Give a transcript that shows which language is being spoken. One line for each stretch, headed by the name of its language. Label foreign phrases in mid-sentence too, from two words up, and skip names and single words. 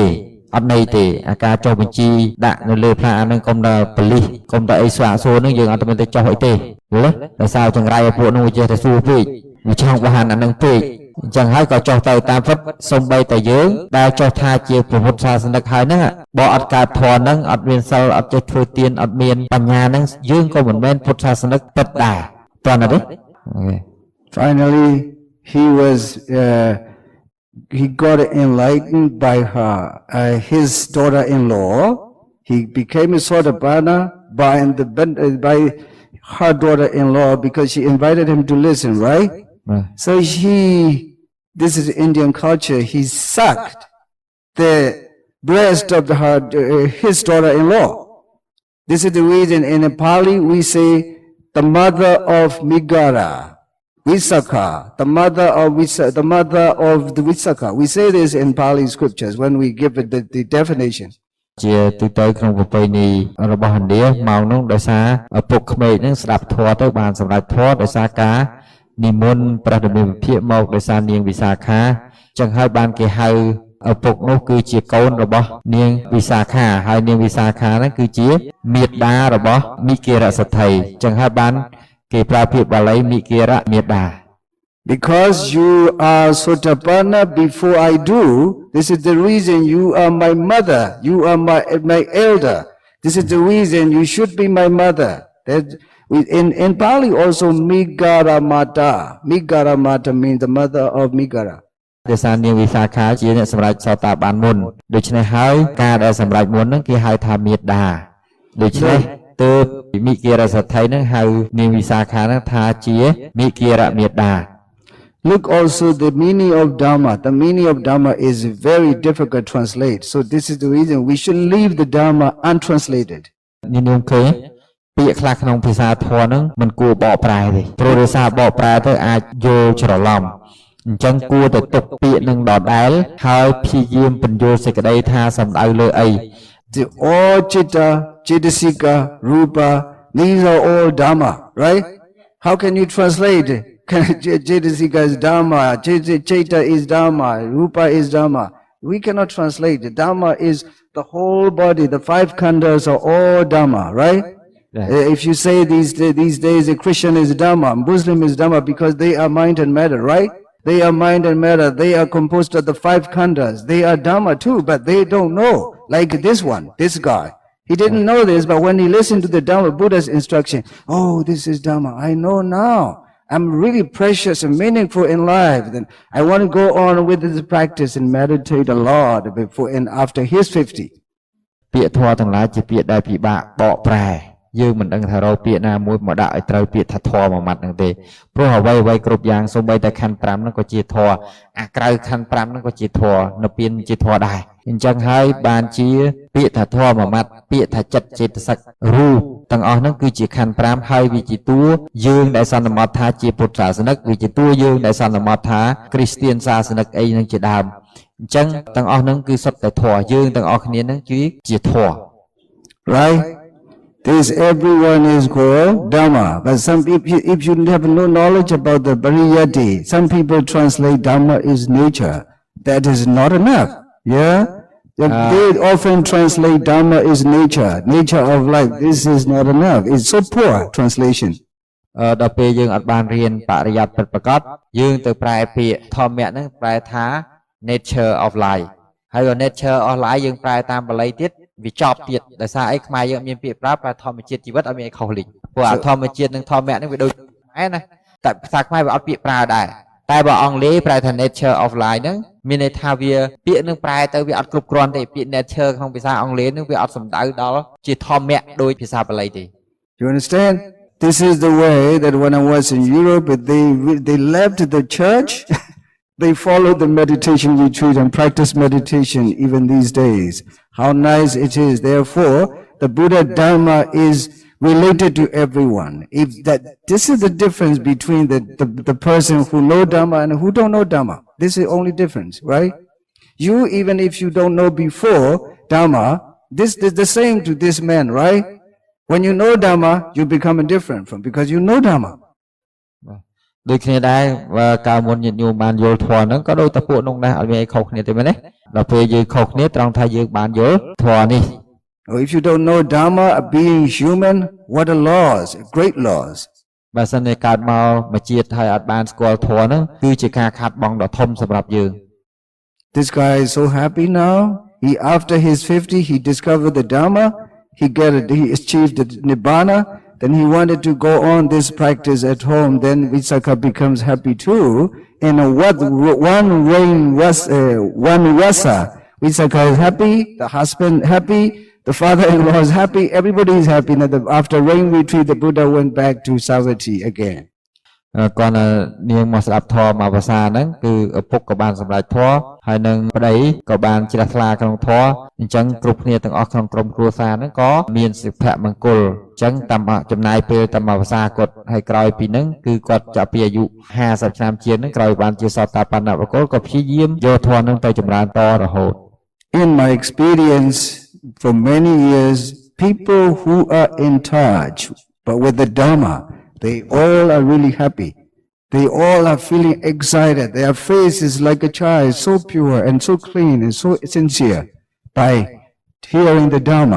Khmer: អត់ន័យទេអាការចុះបញ្ជីដាក់នៅលើផ្លាកហ្នឹងកុំដល់ប៉ូលីសកុំដល់អីស្វាក់សួរហ្នឹងយើងអត់មានទៅចុះអីទេយល់ទេដោយសារចង្រៃឲ្យពួកនោះចេះតែសួរពេកវាចង់បហានអាហ្នឹងពេកអញ្ចឹងហើយក៏ចុះទៅតាមពិតសំបីតែយើងដែលចុះថាជាពុទ្ធសាសនិកហើយហ្នឹងបើអត់កើតធម៌ហ្នឹងអត់មានសិលអត់ចេះធ្វើទានអត់មានបញ្ញាហ្នឹងយើងក៏មិនមែនពុទ្ធសាសនិកពិតដែរតើណាទេ
English: Finally he got enlightened by his daughter-in-law. He became a Sotapanna by her daughter-in-law because she invited him to listen, right? So this is Indian culture, he sucked the breast of his daughter-in-law. This is the reason in Pali we say the mother of Migara, Visakha, the mother of the Visakha. We say this in Pali scriptures when we give it the definition.
Khmer: ជាទូទៅក្នុងប្រពៃណីរបស់ឥណ្ឌាមកនោះដោយសារឪពុកក្មេកនឹងស្ដាប់ធម៌ទៅបានសម្រេចធម៌ដោយសារការនិមន្តព្រះដេមវិភាកមកដោយសារនាងវិសាខាចឹងហើយបានគេហៅឪពុកនោះគឺជាកូនរបស់នាងវិសាខាហើយនាងវិសាខាហ្នឹងគឺជាមាតារបស់មិគិរសទ្ធិចឹងហើយបានគេប្រើពាក្យបាលីមិគិរមាតា
English: Because you are Sotapanna before I do, this is the reason you are my mother, you are my elder. This is the reason you should be my mother. In Pali also Migara Mata. Migara Mata means the mother of Migara.
Khmer: ដោយសារនាងវិសាខាជាអ្នកសម្រេចសតាបានមុនដូច្នេះហើយការដែលសម្រេចមុនហ្នឹងគេហៅថាមាតាដូច្នេះទើបមិគិរសទ្ធិហ្នឹងហៅនាងវិសាខាហ្នឹងថាជាមិគិរមាតា
English: Look also the meaning of Dhamma. The meaning of Dhamma is very difficult to translate. So this is the reason we should leave the Dhamma untranslated.
Khmer: ញញោមឃើញពាក្យខ្លះក្នុងភាសាធម៌ហ្នឹងមិនគួរបកប្រែទេព្រោះដោយសារបកប្រែទៅអាចយល់ច្រឡំអញ្ចឹងគួរតែទុកពាក្យនឹងដដែលហើយព្យាយាមបញ្យល់សេចក្តីថាសំដៅលើអី
English: The all chitta, chittasika, rupa, these are all Dhamma, right? How can you translate? Chittasika is Dhamma, chitta is Dhamma, rupa is Dhamma. We cannot translate. The Dhamma is the whole body. The five khandhas are all Dhamma, right? Yeah. If you say these days a Christian is Dhamma, Muslim is Dhamma because they are mind and matter, right? They are mind and matter. They are composed of the five khandhas. They are Dhamma too, but they don't know. Like this one, this guy. He didn't know this, but when he listened to the Dhamma, Buddha's instruction, oh, this is Dhamma. I know now. I'm really precious and meaningful in life, then I want to go on with this practice and meditate a lot before and after he's 50.
Khmer: ពាក្យធម៌ទាំងឡាយជាពាក្យដែលពិបាកបកប្រែយើងមិនដឹងថារកពាក្យណាមួយមកដាក់ឲ្យត្រូវពាក្យថាធម៌មួយម៉ាត់ហ្នឹងទេព្រោះអ្វីៗគ្រប់ យ៉ាងសូម្បីតែខណ្ឌ5ហ្នឹងក៏ជាធម៌អាក្រៅខណ្ឌ5ហ្នឹងក៏ជាធម៌នៅពៀនជាធម៌ដែរអញ្ចឹងហើយបានជាពាក្យថាធម៌មួយម៉ាត់ពាក្យថាចិត្តចេតសិករូបទាំងអស់ហ្នឹងគឺជាខណ្ឌ5ហើយវាជាតួយើងដែលសន្មតថាជាពុទ្ធសាសនិកវាជាតួយើងដែលសន្មតថាគ្រីស្ទានសាសនិកអីហ្នឹងជាដើមអញ្ចឹងទាំងអស់ហ្នឹងគឺសុទ្ធតែធម៌យើងទាំងអស់គ្នាហ្នឹងគឺជាធម៌
English: Right? This everyone is called Dhamma. But some people, if you have no knowledge about the Pariyati, some people translate Dhamma is nature. That is not enough. Yeah? They often translate Dhamma is nature. Nature of life. This is not enough. It's so poor translation.
Khmer: ដល់ពេលយើងអត់បានរៀនបរិយ័តពិតប្រាកដយើងទៅប្រែពាក្យធម្មៈហ្នឹងប្រែថា
English: nature of life
Khmer: ហើយ
English: nature of life
Khmer: យើងប្រែតាមបាលីទៀតវាចប់ទៀតដោយសារអីខ្មែរយើងមានពាក្យប្រើប្រែធម្មជាតិជីវិតអត់មានអីខុសលិចព្រោះអាធម្មជាតិនិងធម្មៈហ្នឹងវាដូចដែរណាតែភាសាខ្មែរវាអត់ពាក្យប្រើដែរតែបើអង់គ្លេសប្រែថា
English: nature of life
Khmer: ហ្នឹងមានន័យថាវាពាក្យនឹងប្រែទៅវាអត់គ្រប់គ្រាន់ទេពាក្យ nature ក្នុងភាសាអង់គ្លេសហ្នឹងវាអត់សំដៅដល់ជាធម្មៈដូចភាសាបាលីទេ
English: You understand? This is the way that when I was in Europe, they left the church. They follow the meditation retreat and practice meditation even these days. How nice it is. Therefore, the Buddha Dharma is related to everyone. If that, this is the difference between the person who know Dharma and who don't know Dharma. This is the only difference, right? You, even if you don't know before Dharma, this is the same to this man, right? When you know Dhamma, you become different from because you know Dhamma.
Khmer: ដូចគ្នាដែរកាលមុនញាតិញោមបានយល់ធម៌ហ្នឹងក៏ដូចតែពួកនោះដែរអត់មានអីខុសគ្នាទេមែនទេដល់ពេលយើងខុសគ្នាត្រង់ថាយើងបានយល់ធម៌នេះ
English: If you don't know Dhamma, being human, what a loss, great loss.
Khmer: បើសិនជាកើតមកមួយជាតិហើយអត់បានស្គាល់ធម៌ហ្នឹងគឺជាការខាតបង់ដ៏ធំសម្រាប់យើង
English: This guy is so happy now. After his 50, he discovered the Dhamma. He achieved the Nibbana. Then he wanted to go on this practice at home. Then Visakha becomes happy too. And one rasa. Visakha is happy, the husband happy, the father-in-law is happy, everybody is happy. Now after rain retreat, the Buddha went back to Savatthi again.
Khmer: គាត់នាងមកស្ដាប់ធម៌មកភាសាហ្នឹងគឺឪពុកក៏បានសម្រេចធម៌ហើយនឹងប្តីក៏បានជ្រះថ្លាក្នុងធម៌អញ្ចឹងគ្រប់គ្នាទាំងអស់ក្នុងក្រុមគ្រួសារហ្នឹងក៏មានសុភមង្គលអញ្ចឹងតាមចំណាយពេលតាមមកភាសាគាត់ហើយក្រោយពីហ្នឹងគឺគាត់ចាប់ពីអាយុ50ឆ្នាំជាងហ្នឹងក្រោយបានជាសតបណ្ណបុគ្គលក៏ព្យាយាមយកធម៌ហ្នឹងទៅចម្រើនតរហូត
English: In my experience for many years, people who are in touch but with the Dhamma, they all are really happy. They all are feeling excited. Their face is like a child, so pure and so clean and so sincere by hearing the Dhamma.